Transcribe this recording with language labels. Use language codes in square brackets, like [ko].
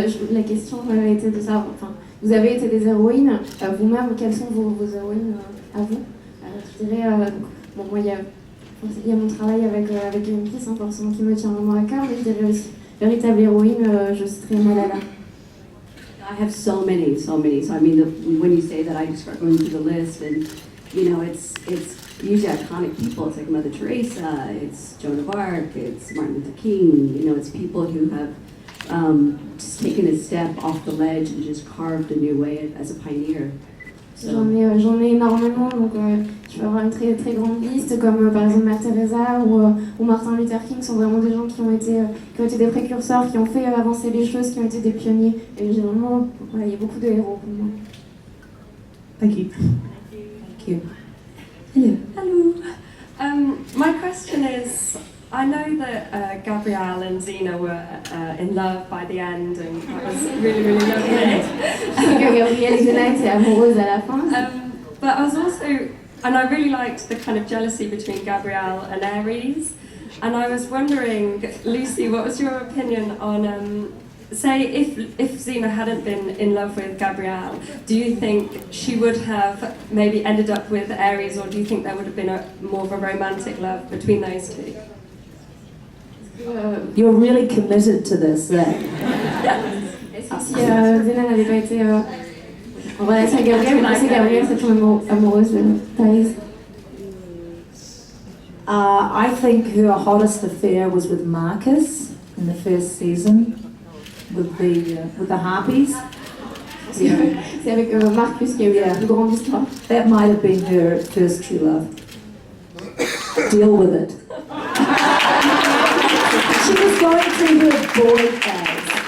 [fr] La question était de savoir, vous avez été des héroïnes, vous-même, quelles sont vos héroïnes à vous? Je dirais, bon, moi, il y a mon travail avec Greenpeace, forcément, qui me tient vraiment à cœur, mais je dirais aussi, véritable héroïne, je citerai Malala. [en] I have so many. So I mean, when you say that, I just start going through the list, and it's usually iconic people. It's like Mother Teresa, it's Joan of Arc, it's Martin Luther King. it's people who have just taken a step off the ledge and just carved a new way as a pioneer. So. [fr] J'en ai énormément, donc je peux avoir une très très grande liste, comme par exemple Mère Teresa ou Martin Luther King sont vraiment des gens qui ont été des précurseurs, qui ont fait avancer les choses, qui ont été des pionniers. Et j'ai vraiment, il y a beaucoup de héros pour moi. [en] Thank you. Thank Thank you. Hello. Hello. My question is, I know that Gabrielle and Xena were in love by the end, and that was really, really lovely. [fr] Gabrielle et Xenite est amoureuse à la fin. [en] But I was also, and I really liked the kind of jealousy between Gabrielle and Ares. And I was wondering, Lucy, what was your opinion on, say, if Xena hadn't been in love with Gabrielle, do you think she would have maybe ended up with Ares, or do you think there would have been more of a romantic love between those two? You're really committed to this, then. [fr] Est-ce que si Xena n'avait pas été en relation avec Gabrielle, vous pensez que Gabrielle serait toujours amoureuse de Thaïs? [en] I think her hottest affair was with Marcus in the first season, with the harpies. [fr] C'est avec Marcus qu'il y a eu la plus grande histoire. [en] That might have been her first true love. Deal with it. She was going through her boy phase.